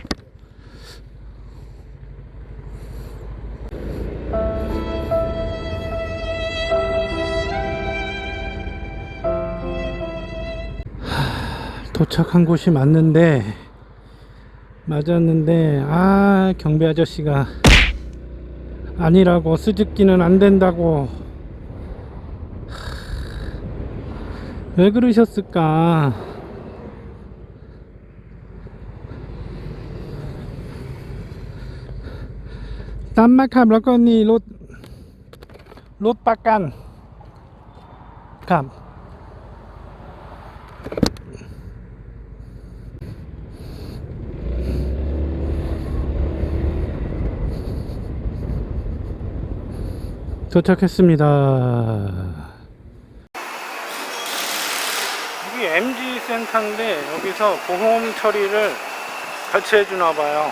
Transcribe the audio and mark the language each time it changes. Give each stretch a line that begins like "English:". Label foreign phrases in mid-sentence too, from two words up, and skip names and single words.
Korean: 도착한 곳이 맞았는데 경비 아저씨가 아니라고, 스즈키는 안 된다고. 왜 그러셨을까?
Thai: 땀마 ขับแล้วก็นี่รถประกันครับ 도착했습니다.
Korean: 여기 MG 센터인데 여기서 보험 처리를 같이 해주나봐요.